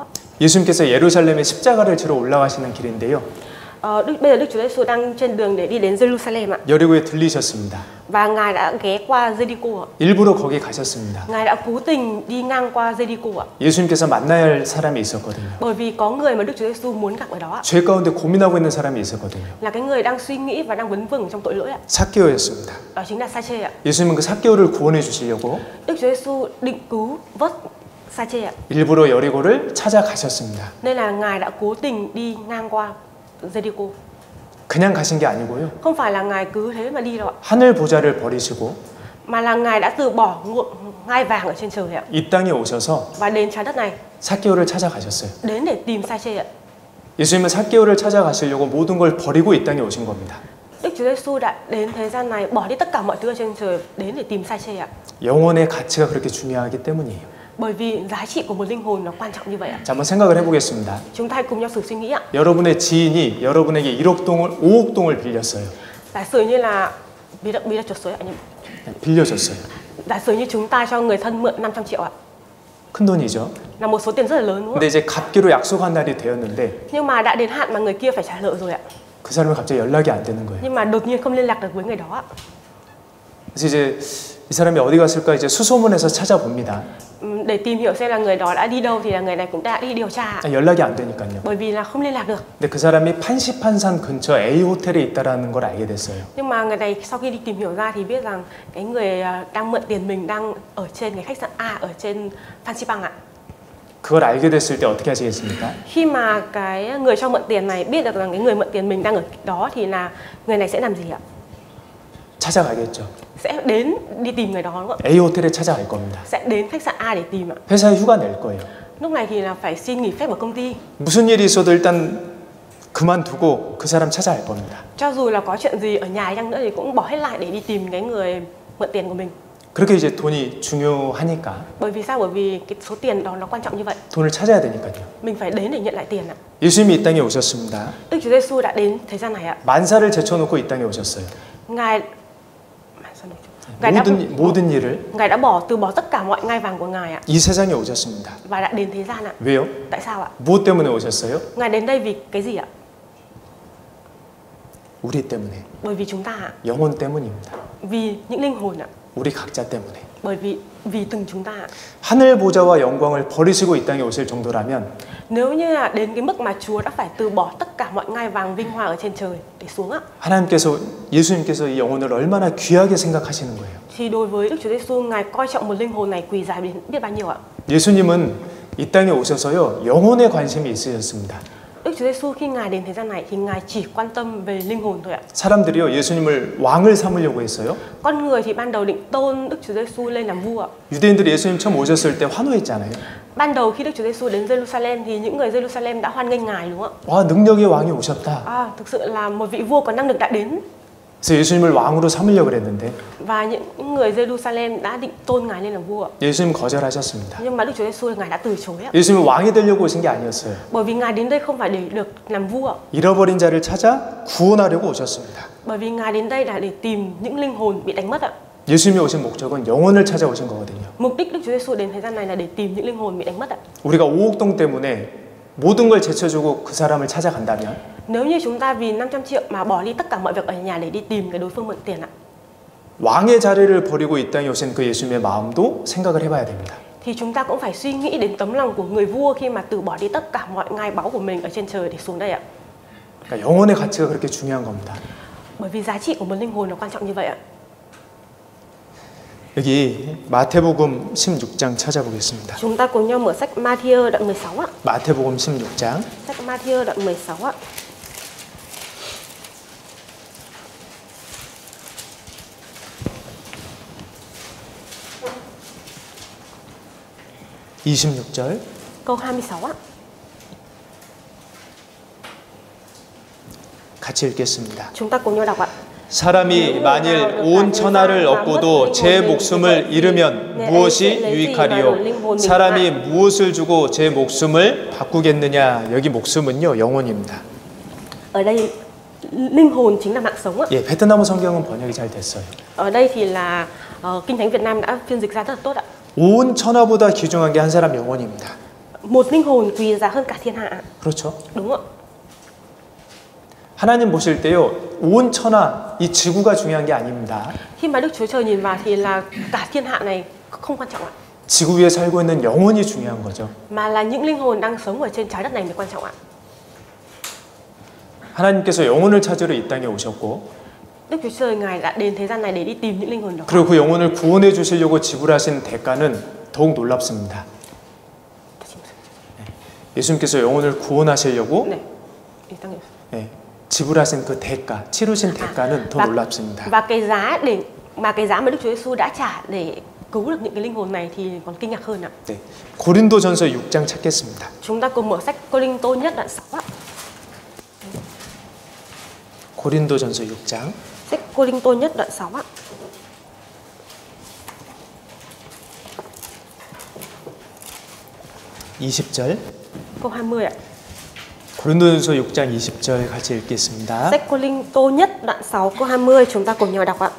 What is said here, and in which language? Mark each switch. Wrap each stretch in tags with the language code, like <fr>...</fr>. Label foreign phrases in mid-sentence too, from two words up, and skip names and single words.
<ko>예수님께서 예루살렘에 십자가를 지러 올라가시는 길인데요.</ko> <vi>Bây giờ Đức Chúa Giêsu đang trên đường để đi đến Jerusalem ạ.</vi> <ko>여리고에 들리셨습니다.</ko> <vi>Và Ngài đã ghé qua Giê-ri-cô ạ.</vi> <ko>일부러 거기 가셨습니다.</ko> <vi>Ngài đã cố tình đi ngang qua Giê-ri-cô ạ.</vi> <ko>예수님께서 만나야 할 사람이 있었거든요.</ko> <vi>Bởi vì có người mà Đức Chúa Giêsu muốn gặp ở đó ạ.</vi> <ko>죄 가운데 고민하고 있는 사람이 있었거든요.</ko> <vi>Là cái người đang suy nghĩ và đang vấn vừng trong tội lỗi ạ.</vi> <ko>삭개오였습니다.</ko> <vi>Đó chính là Sa-chê ạ.</vi> <ko>예수님은 그 삭개오를 구원해 주시려고</ko> <vi>Đức Chúa Giêsu định cứu vớt Sa-chê ạ.</vi> <ko>일부러 여리고를 찾아가셨습니다.</ko> <vi>Nên là Ngài đã cố tình đi ngang qua Giê-ri-cô.</vi> <ko>그냥 가신 게 아니고요.</ko> <vi>Không phải là Ngài cứ thế mà đi đâu ạ.</vi> <ko>하늘 보좌를 버리시고</ko> <vi>Mà là Ngài đã từ bỏ ngai vàng ở trên trời ạ.</vi> <ko>이 땅에 오셔서</ko> <vi>Và đến trái đất này,</vi> <ko>삭개오를 찾아가셨어요.</ko> <vi>đến để tìm Sa-chê ạ.</vi> <ko>예수님은 삭개오를 찾아가시려고 모든 걸 버리고 이 땅에 오신 겁니다.</ko> <vi>Đức Chúa Giêsu đã đến thế gian này, bỏ đi tất cả mọi thứ ở trên trời đến để tìm Sa-chê ạ.</vi> <ko>영혼의 가치가 그렇게 중요하기 때문이에요.</ko> <vi>Bởi vì giá trị của một linh hồn nó quan trọng như vậy ạ.</vi> <ko>자, 한번 생각을 해보겠습니다.</ko> <vi>Chúng ta hãy cùng nhau thử suy nghĩ ạ.</vi> <ko>여러분의 지인이 여러분에게 5억 동을 빌렸어요.</ko> <vi>Giả sử như là</vi> <ko>빌려줬어요. 아니, 빌려줬어요.</ko> <vi>giả sử như chúng ta cho người thân mượn 500 triệu ạ.</vi> <ko>큰 돈이죠.</ko> <vi>Là một số tiền rất là lớn, đúng không</vi> <ko>근데 이제 갚기로 약속한 날이 되었는데</ko> <vi>ạ? Nhưng mà đã đến hạn mà người kia phải trả nợ rồi ạ.</vi> <ko>그 사람이 갑자기 연락이 안 되는 거예요.</ko> <vi>Nhưng mà đột nhiên không liên lạc được với người đó ạ.</vi> <ko>그래서 이제 이 사람이 어디 갔을까 이제 수소문해서 찾아봅니다.</ko> <vi>Để tìm hiểu xem là người đó đã đi đâu thì là người này cũng đã đi điều tra.</vi> <ko>연락이 안 되니까요.</ko> <vi>Bởi vì là không liên lạc được.</vi> <ko>근데 그 사람이 판시판산 근처 A 호텔에 있다라는 걸 알게 됐어요.</ko> <vi>Nhưng mà người này sau khi đi tìm hiểu ra thì biết rằng cái người đang mượn tiền mình đang ở trên cái khách sạn A ở trên Phan Xipang ạ.</vi> <ko>그걸 알게 됐을 때 어떻게 하시겠습니까?</ko> <vi>Khi mà cái người cho mượn tiền này biết được rằng cái người mượn tiền mình đang ở đó thì là người này sẽ làm gì ạ?</vi> <ko>찾아가겠죠.</ko> <vi>Sẽ đến đi tìm người đó, đúng không ạ?</vi> <ko>A 호텔에 찾아갈 겁니다.</ko> <vi>Sẽ đến khách sạn A để tìm ạ.</vi> <ko>회사에 휴가 낼 거예요.</ko> <vi>Lúc này thì là phải xin nghỉ phép ở công ty.</vi> <ko>무슨 일이 있어도 일단 그만두고 그 사람 찾아갈 겁니다.</ko> <vi>Cho dù là có chuyện gì ở nhà chăng nữa thì cũng bỏ hết lại để đi tìm cái người mượn tiền của mình.</vi> <ko>그렇게 이제 돈이 중요하니까.</ko> <vi>Bởi vì sao? Bởi vì cái số tiền đó nó quan trọng như vậy.</vi> <ko>돈을 찾아야 되니까요.</ko> <vi>Mình phải đến để nhận lại tiền ạ.</vi> <ko>예수님이 이 땅에 오셨습니다.</ko> <vi>Đức Chúa Giêsu đã đến thế gian này ạ.</vi> <ko>만사를 제쳐놓고 이 땅에 오셨어요.</ko> <vi>Ngài đã</vi> <ko>모든 일을</ko> <vi>Ngài đã từ bỏ tất cả mọi ngai vàng của Ngài ạ.</vi> <ko>이 세상에 오셨습니다.</ko> <vi>Và đã đến thế gian ạ.</vi> <ko>왜요?</ko> <vi>Tại sao ạ?</vi> <ko>무엇 때문에 오셨어요?</ko> <vi>Ngài đến đây vì cái gì ạ?</vi> <ko>우리 때문에.</ko> <vi>Bởi vì chúng ta ạ.</vi> <ko>영혼 때문입니다.</ko> <vi>Vì những linh hồn ạ.</vi> <ko>우리 각자 때문에.</ko> <vi>Bởi vì từng chúng ta ạ.</vi> <ko>하늘 보좌와 영광을 버리시고 이 땅에 오실 정도라면</ko> <vi>Nếu như là đến cái mức mà Chúa đã phải từ bỏ tất cả mọi ngai vàng vinh hoa ở trên trời để xuống ạ.</vi> <ko>예수님께서 이 영혼을 얼마나 귀하게 생각하시는 거예요.</ko> <vi>Thì đối với Đức Chúa Giêsu, Ngài coi trọng một linh hồn này quý giá đến biết bao nhiêu ạ.</vi> <ko>예수님은 이 땅에 오셔서요 영혼에 관심이 있으셨습니다.</ko> <vi>Đức Chúa Giêsu khi Ngài đến thế gian này thì Ngài chỉ quan tâm về linh hồn thôi ạ.</vi> <ko>사람들이요 예수님을 왕을 삼으려고 했어요.</ko> <vi>Con người thì ban đầu định tôn Đức Chúa Giêsu lên làm vua ạ.</vi> <ko>유대인들이 예수님 처음 오셨을 때 환호했잖아요.</ko> <vi>Ban đầu khi Đức Chúa Giêsu đến Jerusalem thì những người Jerusalem đã hoan nghênh Ngài đúng không ạ?</vi> <ko>와 능력의 왕이 오셨다.</ko> <vi>Thực sự là một vị vua có năng lực đã đến.</vi> <ko>그래서 예수님을 왕으로 삼으려고 그랬는데</ko> <vi>Và những người Jerusalem đã định tôn Ngài lên làm vua.</vi> <ko>예수님 거절하셨습니다.</ko> <vi>Nhưng mà Đức Chúa Giêsu Ngài đã từ chối ạ.</vi> <ko>예수님은 왕이 되려고 오신 게 아니었어요.</ko> <vi>Bởi vì Ngài đến đây không phải để được làm vua.</vi> <ko>잃어버린 자를 찾아 구원하려고 오셨습니다.</ko> <vi>Bởi vì Ngài đến đây là để tìm những linh hồn bị đánh mất ạ.</vi> <ko>예수님이 오신 목적은 영혼을 찾아오신 거거든요.</ko> <vi>Mục đích Đức Chúa Giêsu đến thế gian này là để tìm những linh hồn bị đánh mất ạ.</vi> <ko>우리가 오옥동 때문에 모든 걸 제쳐주고 그 사람을 찾아간다면</ko> <vi>Nếu như chúng ta vì 500 triệu mà bỏ đi tất cả mọi việc ở nhà để đi tìm cái đối phương mượn tiền ạ.</vi> <ko>왕의 자리를 버리고 이 땅에 오신 그 예수님의 마음도 생각을 해봐야 됩니다.</ko> <vi>Thì chúng ta cũng phải suy nghĩ đến tấm lòng của người vua khi mà từ bỏ đi tất cả mọi ngai báu của mình ở trên trời để xuống đây ạ.</vi> <ko>그러니까 영혼의 가치가 그렇게 중요한 겁니다.</ko> <vi>Bởi vì giá trị của một linh hồn nó quan trọng như vậy ạ.</vi> <ko>여기 마태복음 16장 찾아보겠습니다.</ko> <vi>Chúng ta cùng nhau mở sách Matthew đoạn 16 ạ.</vi> <ko>마태복음 16장</ko> <vi>Sách Matthew đoạn 16 ạ. câu 26 ạ.</vi> <ko>같이 읽겠습니다.</ko> <vi>Chúng ta cùng nhau đọc ạ.</vi> <ko>사람이 만일 온 천하를 얻고도 제 목숨을 잃으면 무엇이 유익하리요? 사람이 무엇을 주고 제 목숨을 바꾸겠느냐? 여기 목숨은요 영혼입니다.</ko> <vi>Ở đây linh hồn chính là mạng sống ạ.</vi> <ko>예, 베트남 성경은 번역이 잘 됐어요.</ko> <vi>Ở đây thì là Kinh Thánh Việt Nam đã phiên dịch ra rất là tốt ạ.</vi> <ko>온 천하보다 귀중한 게 한 사람 영혼입니다.</ko> <vi>Một linh hồn quý giá hơn cả thiên hạ.</vi> <ko>그렇죠?</ko> <vi>Đúng ạ.</vi> <ko>하나님 보실 때요 온 천하 이 지구가 중요한 게 아닙니다.</ko> <vi>Khi mà Đức Chúa Trời nhìn vào thì là cả thiên hạ này không quan trọng ạ.</vi> <ko>지구 위에 살고 있는 영혼이 중요한 거죠.</ko> <vi>Mà là những linh hồn đang sống ở trên trái đất này mới quan trọng ạ.</vi> <ko>하나님께서 영혼을 찾으러 이 땅에 오셨고</ko> <vi>Đức Chúa Trời Ngài đã đến thế gian này để đi tìm những linh hồn đó.</vi> <ko>그리고 그 영혼을 구원해 주시려고 지불하신 대가는 더욱 놀랍습니다. 예수님께서 영혼을 구원하시려고 지불하신 그 대가, 치르신 대가는 더 놀랍습니다.</ko> <vi>Và cái giá mà Đức Chúa Giêsu đã trả để cứu được những cái linh hồn này thì còn kinh ngạc hơn ạ.</vi> <ko>네. 고린도전서 6장 찾겠습니다.</ko> <vi>Chúng ta cùng mở sách Cô-rinh-tô nhất đoạn 6 ạ.</vi> <ko>고린도전서 6장.</ko> <vi>Sách Cô-rinh-tô nhất đoạn 6 ạ. câu 20 ạ.</vi> <ko>고린도전서 6장 20절 같이 읽겠습니다.</ko> <vi>Sách Cô-rinh-tô nhất đoạn 6 câu 20 chúng ta cùng nhau đọc ạ.</vi>